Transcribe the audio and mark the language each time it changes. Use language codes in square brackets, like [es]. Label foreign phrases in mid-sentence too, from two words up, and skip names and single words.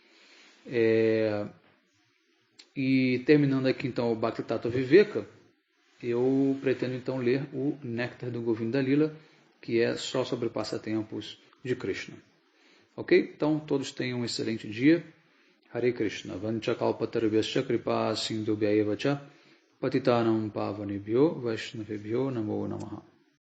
[pt] E terminando aqui então o Bhakti Tattva Viveka, eu pretendo então ler o Néctar do Govinda Lila, que é só sobre passatempos de Krishna. Ok? Então todos tenham um excelente dia. Hare Krishna. [sa] वाञ्छाकल्पतरुभ्यश्च कृपा सिन्धुभ्य एव च पतितानां पावनेभ्यो वैष्णवेभ्यो नमो नमः.